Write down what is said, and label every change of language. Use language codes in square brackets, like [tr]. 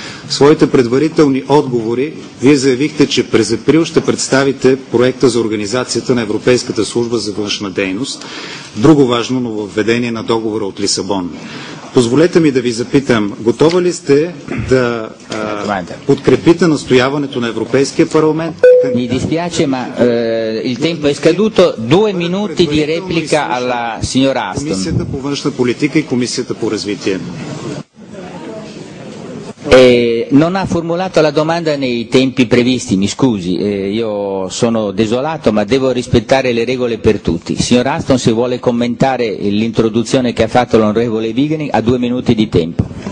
[bg] В своите предварителни отговори вие заявихте, че през април ще представите проекта за организацията на Европейската служба за външна дейност, друго важно нововведение на договора от Лисабон. Позволете ми да ви запитам, готова ли сте да подкрепите настояването на Европейския парламент? [it] Mi dispiace, ma il tempo è scaduto. 2 minuti di replica alla signora Aштън. [bg] Комисията по външна политика и Комисията по развитие. [it] Non ha formulato la domanda nei tempi previsti, mi scusi, io sono desolato ma devo rispettare le regole per tutti. Signor Aštън, se vuole commentare l'introduzione che ha fatto l'onorevole Vigenin, ha 2 minuti di tempo.